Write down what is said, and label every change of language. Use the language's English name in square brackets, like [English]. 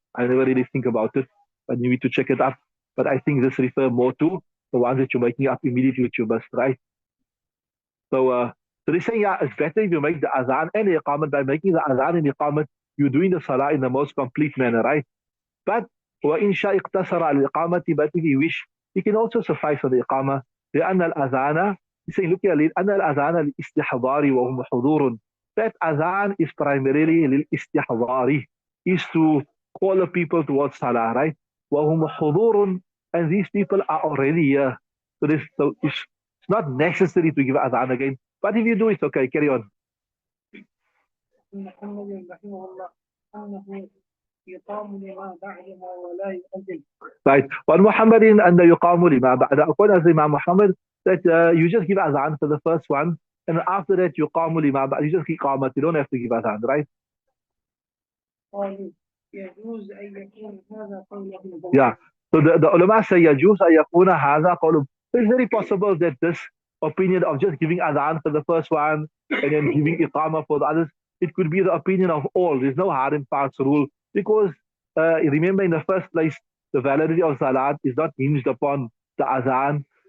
[English] I never really think about it, but you need to check it up. But I think this refers more to the ones that you're making up immediately with your must, right? So they're saying, yeah, it's better if you make the azan and the iqamat. By making the azan and the iqamat, you're doing the salah in the most complete manner, right? But [Arabic] وإن شاء اقتصر على الإقامة, [English] but if you wish, you can also suffice on the iqamah. [Arabic] لأن الأذان, [English] he's saying, look here, [Arabic] لأن الأذان للاستحضار وهم حضور. [English] That azan is primarily [Arabic] للاستحضار, [English] is to call the people towards salah, right? [Arabic] وهم حضور, [English] and these people are already here. So it's not necessary to give azan again. But if you do, it's okay. Carry on. [Arabic] محمد رحمه الله أنه يقام لما بعدها ولا يؤذن. [English] Right. [Arabic] وَالْمُحَمَّدٍ أَنَّ يُقَامُ لِمَا بَعْدَ. [English] According to Imam Muhammad, that you just give azan for the first one, and after that [Arabic] يُقَامُ لِمَا بَعْدَ. [English] You just keep qamat. You don't have to give azan, right? [Arabic] قالوا يجوز أن يكون هذا قوله. [English] Yeah. So the ulama say [Arabic] يجوز أن يكون هذا قوله. [English] It's very possible that this opinion of just giving azan for the first one and then giving iqama for the others, it could be the opinion of all. There's no hard and fast rule, because remember, in the first place, the validity of salat is not hinged upon the azan.